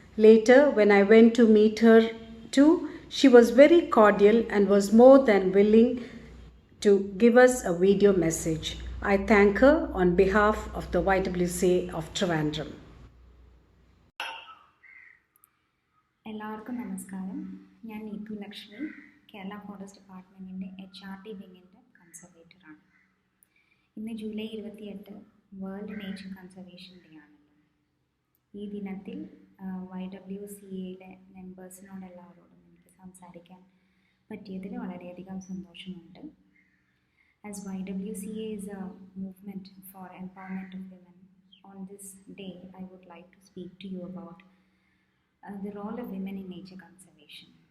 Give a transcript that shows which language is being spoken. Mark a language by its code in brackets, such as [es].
[en] Later, when I went to meet her too, she was very cordial and was more than willing to give us a video message. I thank her on behalf of the YWCA of Trivandrum. [ml] എല്ലാവർക്കും നമസ്കാരം. ഞാൻ Neethu Lakshmi, Kerala forest ഡിപ്പാർട്ട്മെൻറ്റിൻ്റെ HRD വിങ്ങിൻ്റെ കൺസർവേറ്ററാണ്. ഇന്ന് July 28 world nature conservation day ആണല്ലോ. ഈ ദിനത്തിൽ YWCAയിലെ മെമ്പേഴ്സിനോടെല്ലാവരോടും എനിക്ക് സംസാരിക്കാൻ പറ്റിയതിൽ വളരെയധികം സന്തോഷമുണ്ട്. [en] As YWCA is a movement for empowerment of women, on this day I would like to speak to you about the role of women in nature conservation.